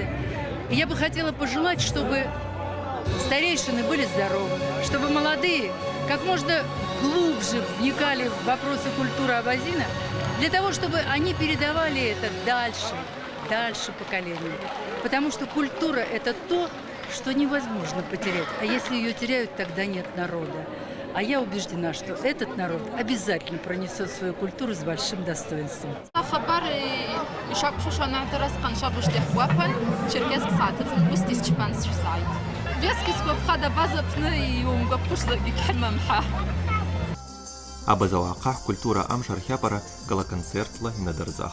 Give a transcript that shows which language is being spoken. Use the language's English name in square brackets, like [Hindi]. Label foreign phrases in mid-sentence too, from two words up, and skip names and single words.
[Russian] И я бы хотела пожелать, чтобы старейшины были здоровы, чтобы молодые как можно глубже вникали в вопросы культуры абазина, для того, чтобы они передавали это дальше поколению. Потому что культура – это то, что невозможно потерять. А если ее теряют, тогда нет народа. А я убеждена, что этот народ обязательно пронесет свою культуру с большим достоинством. [Abaza] Абаза Уаках культура Амшар Хяпара гала концертла на Дарзах.